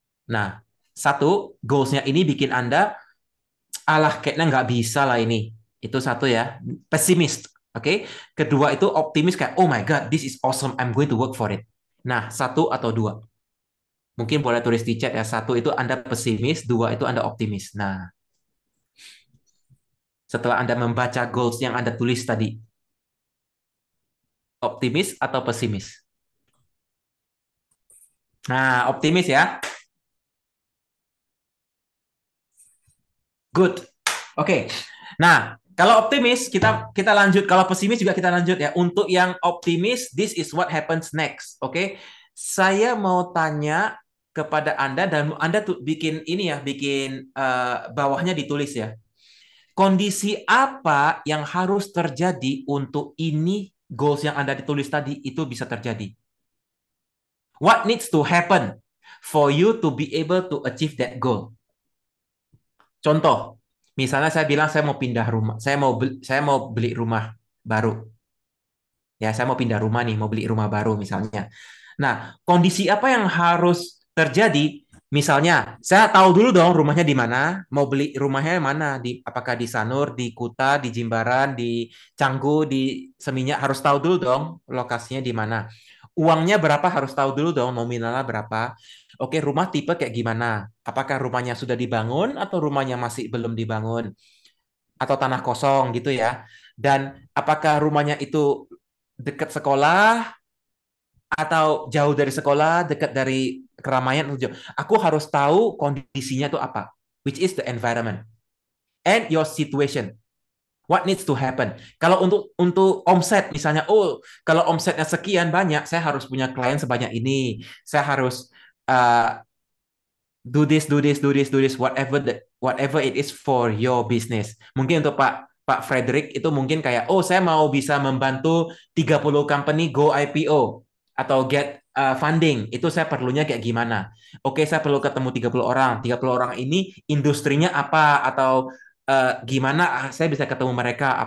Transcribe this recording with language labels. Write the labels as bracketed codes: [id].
[id] Nah, 1, goals-nya ini bikin Anda, alah, kayaknya nggak bisa lah ini. Itu satu ya, pesimis. Oke. Kedua itu optimis kayak, [en] oh my God, this is awesome, I'm going to work for it. [id] Nah, satu atau dua. Mungkin boleh tulis di chat ya. Satu itu Anda pesimis, dua itu Anda optimis. Nah, setelah Anda membaca goals yang Anda tulis tadi, optimis atau pesimis? Nah, optimis ya. Good. Oke. Nah, kalau optimis kita kita lanjut. Kalau pesimis juga kita lanjut ya. Untuk yang optimis, [en] this is what happens next. [id] Oke. Saya mau tanya kepada Anda dan Anda tuh bikin ini ya, bikin bawahnya ditulis ya. Kondisi apa yang harus terjadi untuk ini goals yang Anda ditulis tadi itu bisa terjadi? [en] What needs to happen for you to be able to achieve that goal? [id] Contoh, misalnya saya bilang saya mau pindah rumah, saya mau beli rumah baru. Ya, saya mau pindah rumah nih, mau beli rumah baru misalnya. Nah, kondisi apa yang harus terjadi? Misalnya, saya tahu dulu dong rumahnya di mana, mau beli rumahnya mana, apakah di Sanur, di Kuta, di Jimbaran, di Canggu, di Seminyak, harus tahu dulu dong lokasinya di mana. Uangnya berapa harus tahu dulu dong, nominalnya berapa. Oke, rumah tipe kayak gimana? Apakah rumahnya sudah dibangun atau rumahnya masih belum dibangun? Atau tanah kosong gitu ya. Dan apakah rumahnya itu dekat sekolah atau jauh dari sekolah, dekat dari keramaian atau jauh. Aku harus tahu kondisinya itu apa, [en] which is the environment and your situation. What needs to happen? [id] Kalau untuk omset misalnya, oh kalau omsetnya sekian banyak, saya harus punya klien sebanyak ini. Saya harus [en] uh, do this, do this, do this, do this, whatever it is for your business. [id] Mungkin untuk Pak Frederick itu mungkin kayak, oh saya mau bisa membantu 30 company go IPO atau [en] get funding. [id] Itu saya perlunya kayak gimana? Oke, saya perlu ketemu 30 orang. 30 orang ini industrinya apa atau gimana saya bisa ketemu mereka?